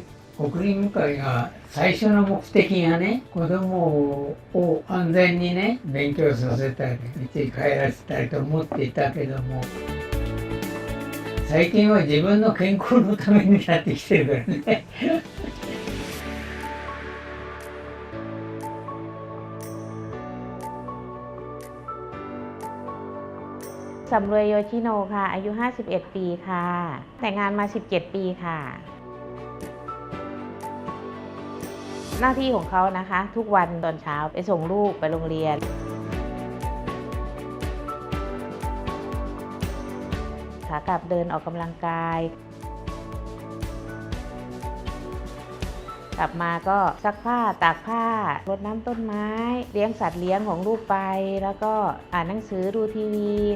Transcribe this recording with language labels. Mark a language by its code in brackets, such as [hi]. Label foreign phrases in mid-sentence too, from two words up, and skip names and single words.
[ja] 送り迎えが最初の目的がね、子供を安全にね、勉強させたり、家に帰らせたりと思っていたけども、最近は自分の健康のためになってきてるからね。 [th] สำรวยโยชิโนค่ะอายุ51ปีค่ะแต่งงานมา17ปีค่ะ หน้าที่ของเขานะคะทุกวันตอนเช้าไปส่งลูกไปโรงเรียนขากลับเดินออกกำลังกายกลับมาก็ซักผ้าตากผ้ารดน้ำต้นไม้เลี้ยงสัตว์เลี้ยงของลูกไปแล้วก็อ่านหนังสือดูทีวี